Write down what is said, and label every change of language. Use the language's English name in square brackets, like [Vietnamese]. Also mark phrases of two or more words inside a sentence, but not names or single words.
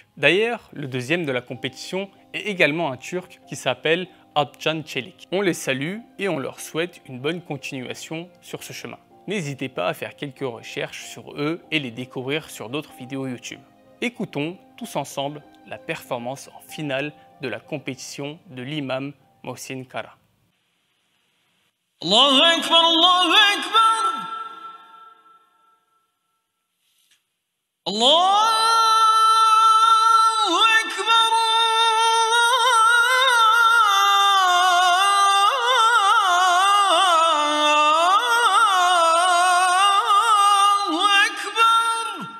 [French] D'ailleurs, le deuxième de la compétition est également un turc qui s'appelle Atcan Çelik. On les salue et on leur souhaite une bonne continuation sur ce chemin. N'hésitez pas à faire quelques recherches sur eux et les découvrir sur d'autres vidéos YouTube. Écoutons tous ensemble la performance en finale de la compétition de l'imam Mohsin Kara. [Arabic] الله أكبر الله أكبر. الله أكبر. الله أكبر.